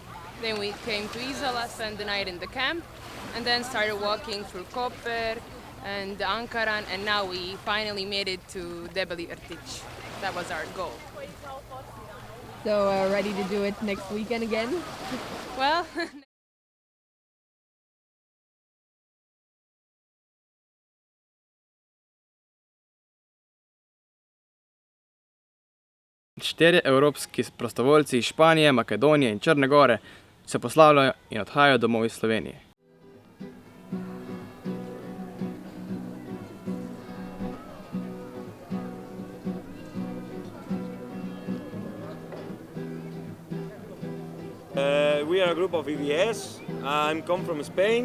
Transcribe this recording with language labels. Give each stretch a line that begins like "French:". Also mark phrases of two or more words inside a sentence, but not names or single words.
English: Then we came to Izola, spent the night in the camp, and then started walking through Koper and Ankaran, and now we finally made it to Debeli Rtić. That was our goal. So ready to do it next weekend again? Well.
Slovenian: Štirje evropski prostovoljci iz Španije, Makedonije in Črne gore se poslavljajo in odhajajo domov iz Slovenije.
English: We are a group of EBS. I'm come from Spain.